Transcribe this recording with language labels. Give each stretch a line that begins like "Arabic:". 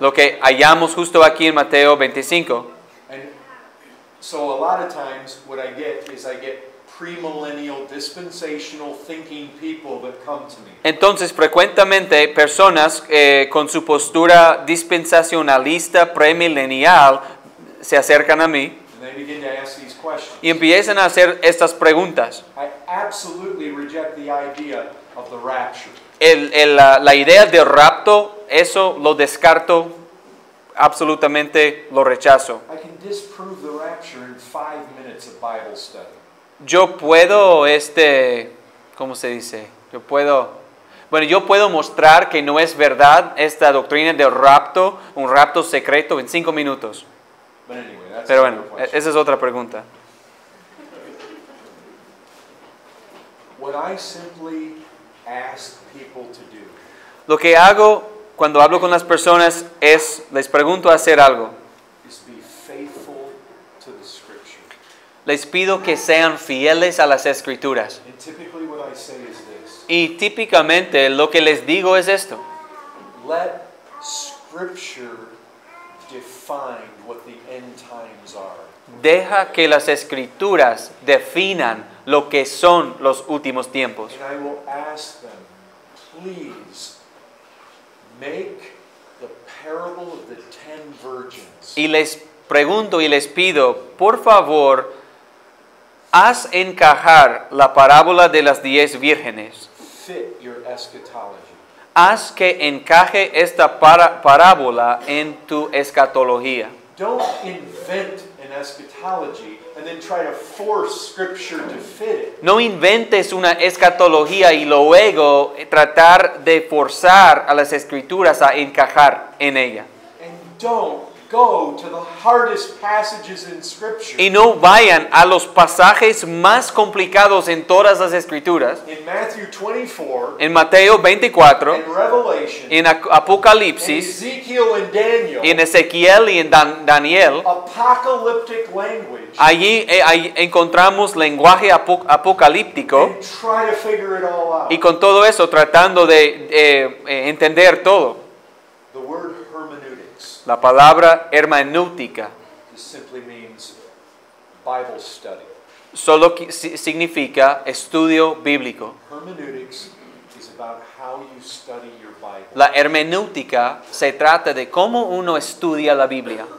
Spanish: Lo que hallamos justo aquí en Mateo 25.
English: And so a lot of times what I get premillennial dispensational thinking people that come to me.
Spanish: Entonces, frecuentemente personas con su postura dispensacionalista premilenial se acercan a mí
English: And they begin to ask these questions.
Spanish: y empiezan a hacer estas preguntas.
English: I absolutely reject the idea of the rapture.
Spanish: La idea del rapto, eso lo descarto, absolutamente lo rechazo.
English: I can disprove the rapture in 5 minutes of Bible study.
Spanish: Yo puedo, ¿cómo se dice? Yo puedo mostrar que no es verdad esta doctrina del rapto, un rapto secreto en 5 minutos.
English: But anyway, that's
Spanish: Pero
English: another
Spanish: bueno,
English: question.
Spanish: esa es otra pregunta.
English: What I simply ask people to do
Spanish: Lo que hago cuando hablo con las personas es, les pregunto a hacer algo.
English: is be faithful to the Scripture.
Spanish: Les pido que sean fieles a las Escrituras.
English: And typically what I say is this.
Spanish: Y típicamente lo que les digo es esto.
English: Let Scripture define what the end times are.
Spanish: Deja que las Escrituras definan lo que son los últimos tiempos.
English: And I will ask them, please make the parable of the 10 virgins
Spanish: Y les pregunto y les pido, por favor, haz encajar la parábola de las 10 vírgenes.
English: fit your eschatology.
Spanish: Haz que encaje esta parábola en tu escatología.
English: Don't invent an eschatology and then try to force Scripture to fit it.
Spanish: No inventes una escatología y luego tratar de forzar a las Escrituras a encajar en ella.
English: And don't go to the hardest passages in Scripture.
Spanish: Y no vayan a los pasajes más complicados en todas las Escrituras.
English: In Matthew 24,
Spanish: En Mateo 24,
English: in Revelation,
Spanish: en
English: in
Spanish: Apocalipsis,
English: Ezekiel and Daniel,
Spanish: en Ezequiel y en Daniel,
English: apocalyptic language,
Spanish: allí encontramos lenguaje apocalíptico
English: and try to figure it all out.
Spanish: y con todo eso tratando de entender todo.
English: The word hermeneutics
Spanish: La palabra hermenéutica
English: just simply means Bible study.
Spanish: solo significa estudio bíblico.
English: Hermeneutics is about how you study your Bible.
Spanish: La hermenéutica se trata de cómo uno estudia la Biblia.